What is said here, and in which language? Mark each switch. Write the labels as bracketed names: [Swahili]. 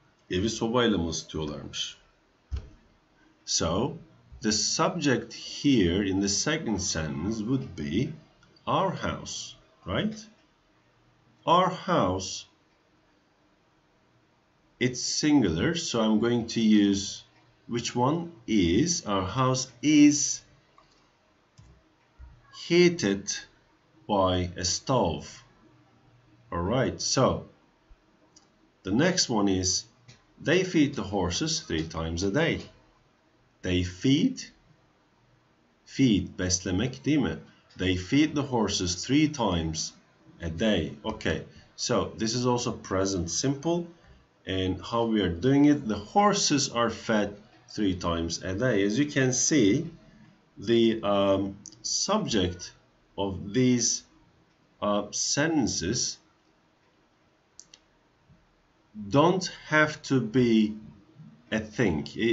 [Turkish] Evi sobayla mı ısıtıyorlarmış? [English] So, the subject here in the second sentence would be our house, right? Our house, it's singular, so I'm going to use which one is. Our house is heated by a stove. Alright, so the next one is They feed the horses 3 times a day. They feed [Turkish] beslemek değil mi? [English] They feed the horses 3 times a day. Okay, so this is also present simple. And how we are doing it, the horses are fed 3 times a day. As you can see, the subject of these sentences don't have to be a thing.